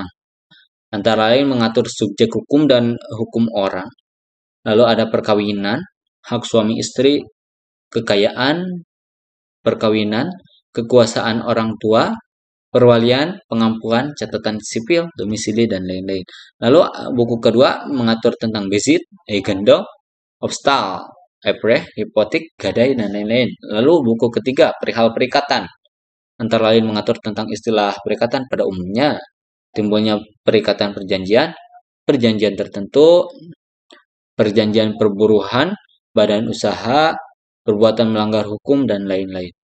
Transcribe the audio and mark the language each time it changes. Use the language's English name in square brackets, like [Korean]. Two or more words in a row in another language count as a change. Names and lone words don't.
[Indonesian] Antara lain mengatur subjek hukum dan hukum orang. Lalu ada perkawinan, hak suami istri, kekayaan, perkawinan, kekuasaan orang tua, perwalian, pengampuan, catatan sipil, domisili, dan lain-lain. Lalu buku kedua mengatur tentang bezit, eigendom, obstal, epreh, hipotik, gadai, dan lain-lain. Lalu buku ketiga perihal perikatan, antara lain mengatur tentang istilah perikatan pada umumnya, timbulnya perikatan perjanjian, perjanjian tertentu, perjanjian perburuhan, badan usaha, perbuatan melanggar hukum, dan lain-lain.